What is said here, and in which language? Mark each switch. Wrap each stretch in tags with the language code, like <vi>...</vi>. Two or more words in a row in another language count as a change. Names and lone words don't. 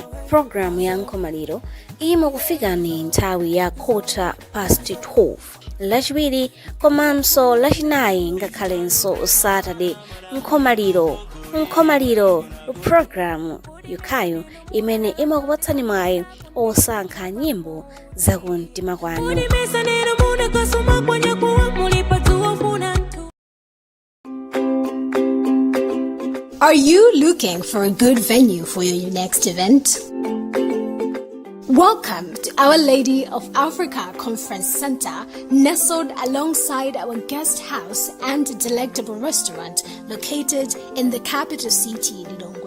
<ny>Programu ya Nkomaliro ima kufikani nthawi ya 12:15 lachiwiri komanso lachinayi ngakhalenso Saturday. Nkomaliro programu yokhayo imene imakupatsani mwayi osankha nyimbo za kumtima kwanu.</ny> <en>Are you looking for a good venue for your next event? Welcome to Our Lady of Africa Conference Center, nestled alongside our guest house and delectable restaurant located in the capital city, Lilongwe.</en>